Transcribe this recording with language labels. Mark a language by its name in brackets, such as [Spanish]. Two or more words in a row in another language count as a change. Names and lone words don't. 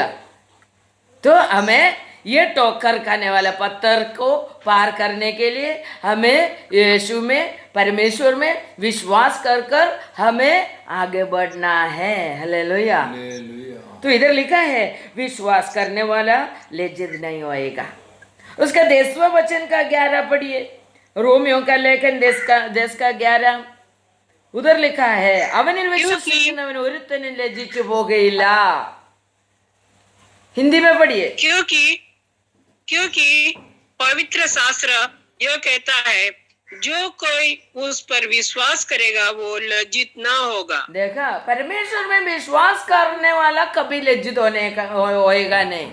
[Hindi] तो हमें ये ठोकर खाने वाला पत्थर को पार करने के लिए हमें यीशु में, परमेश्वर में विश्वास कर कर हमें आगे बढ़ना है. हालेलुया. ഹല്ലേലൂയ. तो इधर लिखा है विश्वास करने वाला लज्जित नहीं होएगा. उसका 10वां वचन का 11 पढ़िए. रोमियो का लेखन 10 का 11. उधर लिखा है [Malayalam] അവനിൽ വിശ്വസിക്കുന്നവൻ ഒരുത്തനും ലജ്ജിച്ചു പോകയില്ല. [Hindi] हिंदी में पढ़िए. क्योंकि पवित्र शास्त्र यह कहता है जो कोई उस पर विश्वास करेगा वो लज्जित ना होगा. देखा, परमेश्वर में विश्वास करने वाला कभी लज्जित होएगा नहीं.